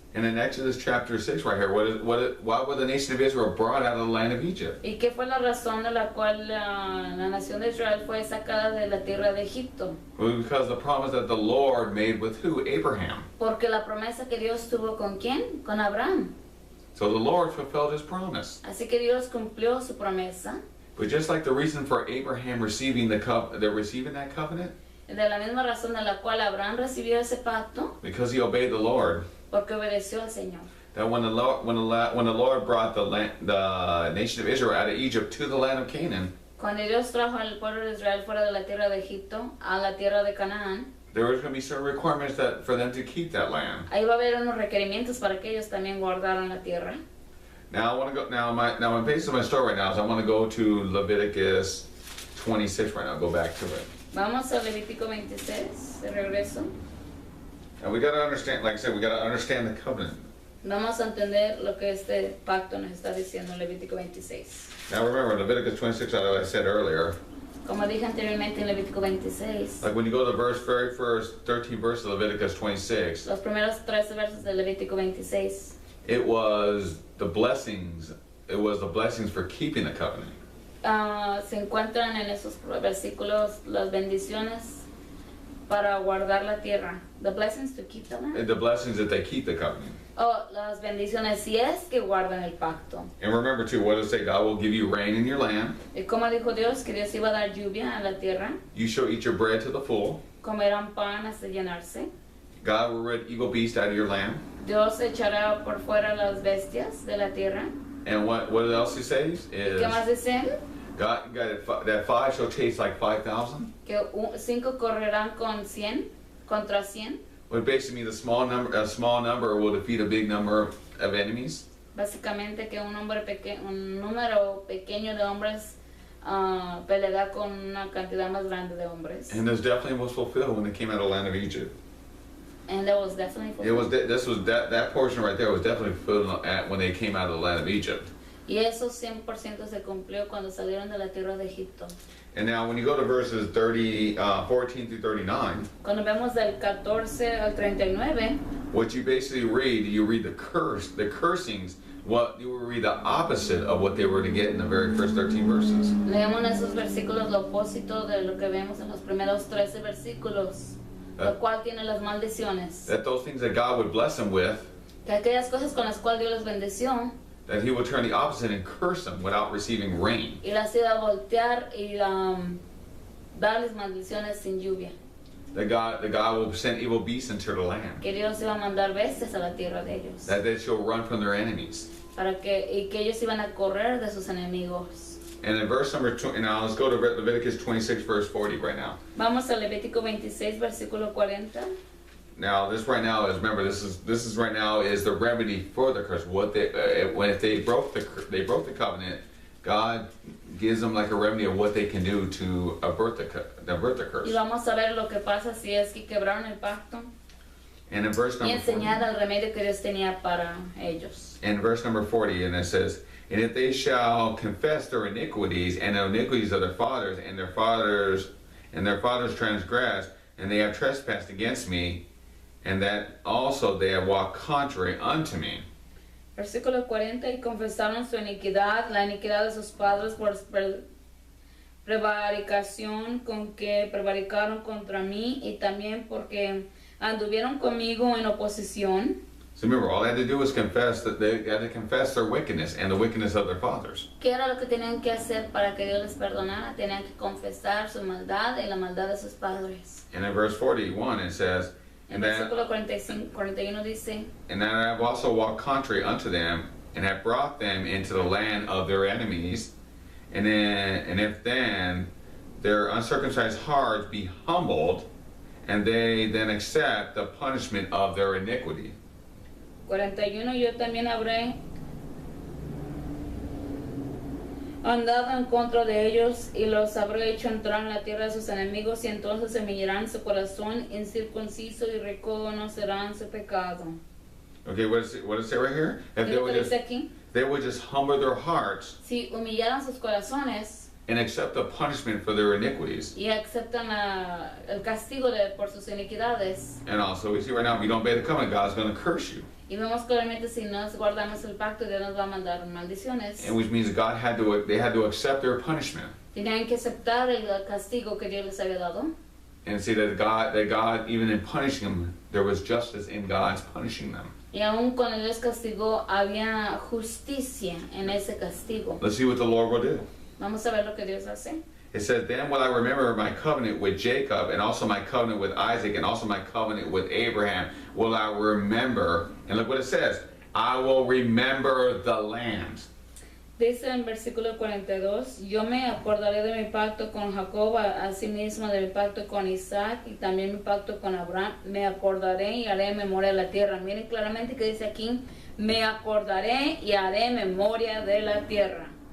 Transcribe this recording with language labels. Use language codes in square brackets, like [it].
[en] And in Exodus chapter 6 right here, why was the nation of Israel brought out of the land of Egypt? [es] ¿Y qué fue la razón de la cual la nación de Israel fue sacada de la tierra de Egipto? [en] Well, because the promise that the Lord made with who? Abraham. [es] Porque la promesa que Dios tuvo ¿con quién? Con Abraham. [en] So the Lord fulfilled his promise. [es] Así que Dios cumplió su promesa. [en] But just like the reason for Abraham receiving that covenant, [es] De la misma razón de la cual Abraham recibió ese pacto, [en] because he obeyed the Lord, [es] porque obedeció al Señor. [en] that when the Lord brought the nation of Israel out of Egypt to the land of Canaan, [es] Cuando Dios trajo al pueblo de Israel fuera de la tierra de Egipto a la tierra de Canaán, [en] there was going to be certain requirements for them to keep that land. [es] ahí va a haber unos requerimientos para que ellos también guardaran la tierra. [en] Now I want to go. Now my basis of my story right now is I want to go to Leviticus 26 right now. Go back to it. [es] Vamos a Levítico 26, de regreso. [en] And we got to understand, like I said, we got to understand the covenant. [es] Vamos a entender lo que este pacto nos está diciendo en Levítico 26. [en] Now remember, Leviticus 26, as I said earlier, [es] Como dije anteriormente en Levítico 26, [en] like when you go to the very first 13 verses of Leviticus 26, [es] los primeros 13 versos de Levítico 26, [en] it was the blessings. It was the blessings for keeping the covenant. [es] se encuentran en esos versículos las bendiciones para guardar la tierra. [en] The blessings to keep the land. And the blessings that they keep the covenant. [es] Oh, las bendiciones si es que guardan el pacto. [en] And remember too, what does it say? God will give you rain in your land. [es] Y como dijo Dios, que Dios iba a dar lluvia a la tierra, [en] You shall eat your bread to the full. [es] comerán pan hasta llenarse. [en] God will rid evil beasts out of your land. [es] Dios echará por fuera las bestias de la tierra. [en] And what else he says [es] ¿Y [en] is [es] qué más dice? [en] that 5 shall chase like 5,000. [es] Que 5 correrán contra 100. [en] What basically means a small number will defeat a big number of enemies. [es] Básicamente que un número pequeño de hombres peleará con una cantidad más grande de hombres. [en] And this definitely was fulfilled when they came out of the land of Egypt. And that was definitely It fulfilled. was that portion right there was definitely fulfilled when they came out of the land of Egypt. [es] Y eso 100% se cumplió cuando salieron de la tierra de Egipto. [en] And now when you go to verses 14 through 39, [es] Cuando vemos del 14 al 39, [en] what you basically read, you read the cursings what you will read the opposite of what they were to get in the very first 13 verses. [es] Leemos en esos versículos lo opósito de lo que vemos en los primeros 13 versículos, lo cual tiene las maldiciones. [en] That those things that God would bless them with, [es] Que aquellas cosas con las cuales Dios les bendició, [en] that he would turn the opposite and curse them without receiving rain. [es] y las iba a voltear y darles maldiciones sin lluvia. [en] That God will send evil beasts into the land. [es] Que Dios iba a mandar bestias a la tierra de ellos. [en] That they shall run from their enemies. [es] Y que ellos iban a correr de sus enemigos. [en] And in verse number 2, now let's go to Leviticus 26, verse 40 right now. [es] Vamos a Levítico 26, versículo 40. [en] Now this right now is, remember, this is right now is the remedy for the curse. What they if they broke the covenant, God gives them like a remedy of what they can do to avert the curse. [es] Y vamos a ver lo que pasa si es que quebraron el pacto. [en] And in verse [es] Y [en] number 40, [es] enseñar el remedio que Dios tenía para ellos. [en] in verse number 40, and it says, and if they shall confess their iniquities and the iniquities of their fathers, and their fathers transgressed, and they have trespassed against me, and that also they have walked contrary unto me. [es] Versículo 40, y confesaron su iniquidad, la iniquidad de sus padres por prevaricación con que prevaricaron contra mí, y también porque anduvieron conmigo en oposición. [en] So remember, all they had to do was confess that they had to confess their wickedness and the wickedness of their fathers. [es] ¿Qué era lo que tenían que hacer para que Dios les perdonara? Tenían que confesar su maldad y la maldad de sus padres. [en] And in verse 41 it says, [es] En versículo 41 dice, [en] and that I have also walked contrary unto them, and have brought them into the land of their enemies, and if then their uncircumcised hearts be humbled, and they then accept the punishment of their iniquity. [es] 41, yo también habré andado en contra de ellos y los habré hecho entrar en la tierra de sus enemigos, y entonces se humillarán su corazón incircunciso y reconocerán su pecado. [en] Okay, what does it say right here? If [es] ¿Qué es lo que dice aquí? [en] they would just humble their hearts [es] Si humillaran sus corazones [en] and accept the punishment for their iniquities. [es] y aceptan el castigo por sus iniquidades. [en] And also, we see right now, if you don't obey the covenant, God's going to curse you. [es] Y vemos claramente si no guardamos el pacto, Dios nos va a mandar maldiciones. [en] And which means they had to accept their punishment. [es] Tenían que aceptar el castigo que Dios les había dado. [en] And see that God, even in punishing them, there was justice in God's punishing them. [es] Y aun cuando Dios castigó, había justicia en ese castigo. [en] Let's see what the Lord will do. [es] Vamos a ver lo que Dios hace. [en] It says, then will I remember my covenant with Jacob, and also my covenant with Isaac, and also my covenant with Abraham will I remember. And look what it says, I will remember the land. [es] Dice en versículo 42, yo me acordaré de mi pacto con Jacob, asimismo de mi pacto con Isaac, y también mi pacto con Abraham. Me acordaré y haré memoria de la tierra. Miren claramente que dice aquí, me acordaré y haré memoria de la tierra.